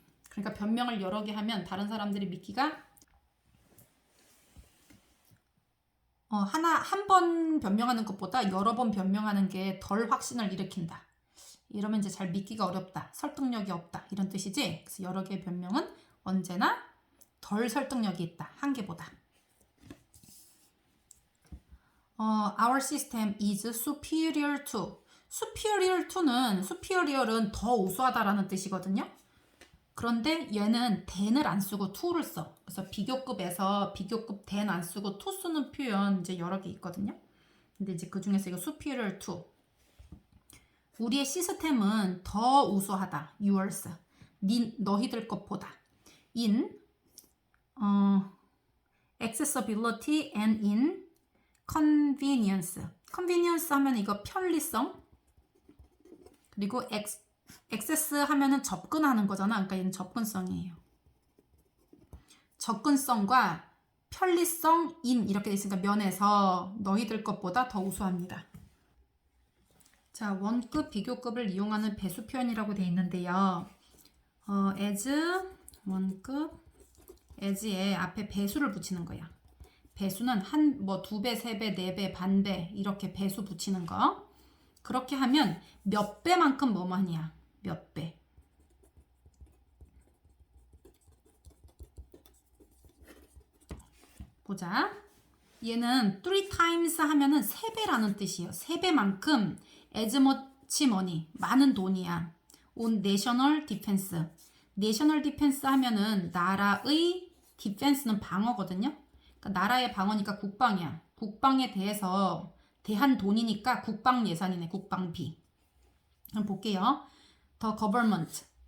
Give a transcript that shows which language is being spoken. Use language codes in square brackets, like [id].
[ko] 그러니까 변명을 여러 개 하면 다른 사람들이 믿기가 한 번 변명하는 것보다 여러 번 변명하는 게 덜 확신을 일으킨다. 이러면 이제 잘 믿기가 어렵다. 설득력이 없다. 이런 뜻이지. 그래서 여러 개의 변명은 언제나 덜 설득력이 있다. 한 개보다. [en] Our system is superior to. [ko] superior은 더 우수하다라는 뜻이거든요. 그런데 얘는 than을 안 쓰고 to를 써. 그래서 비교급에서 비교급 than 안 쓰고 to 쓰는 표현 이제 여러 개 있거든요. 근데 이제 그 중에서 이거 superior to. 우리의 시스템은 더 우수하다. [en] yours. [ko] 너희들 것보다. [en] in accessibility and in convenience. [ko] convenience 하면 이거 편리성. 그리고 access 하면은 접근하는 거잖아. 그러니까 얘는 접근성이에요. 접근성과 편리성 in 이렇게 돼 있으니까 면에서 너희들 것보다 더 우수합니다. 자, 원급, 비교급을 이용하는 배수 표현이라고 돼 있는데요. as 원급 as에 앞에 배수를 붙이는 거야. 배수는 두 배, 세 배, 네 배, 반배 이렇게 배수 붙이는 거. 그렇게 하면 몇 배만큼 뭐뭐하냐. 몇 배. 보자. 얘는 3x 하면은 3배라는 뜻이에요. 3배만큼 [en] as much money. [ko] 많은 돈이야. [en] on national defense. [ko] national defense 하면은 나라의 defense는 방어거든요. 그러니까 나라의 방어니까 국방이야. 국방에 대한 돈이니까 국방 예산이네. 국방비. 그럼 볼게요. [en] The government.